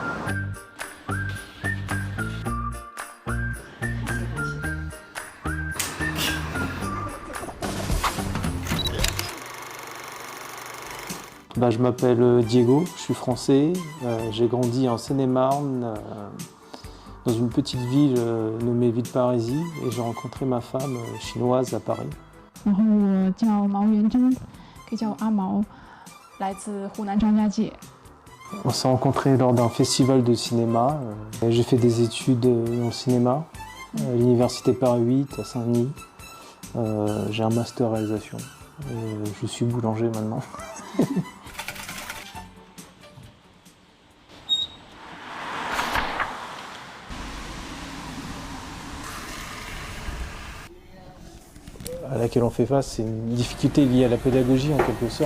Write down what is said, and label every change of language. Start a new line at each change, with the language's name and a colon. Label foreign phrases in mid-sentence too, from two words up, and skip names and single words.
French: Je m'appelle Diego, je suis français, j'ai grandi en Seine-et-Marne, dans une petite ville nommée Villeparisis, et j'ai rencontré ma femme chinoise à Paris.
Chinese: 然后我叫毛元珍，可以叫我阿毛，来自湖南张家界。
French: On s'est rencontrés lors d'un festival de cinéma. J'ai fait des études dans le cinéma à l'université Paris 8 à Saint-Denis. J'ai un master réalisation. Je suis boulanger maintenant. À laquelle on fait face, c'est une difficulté liée à la pédagogie en quelque sorte.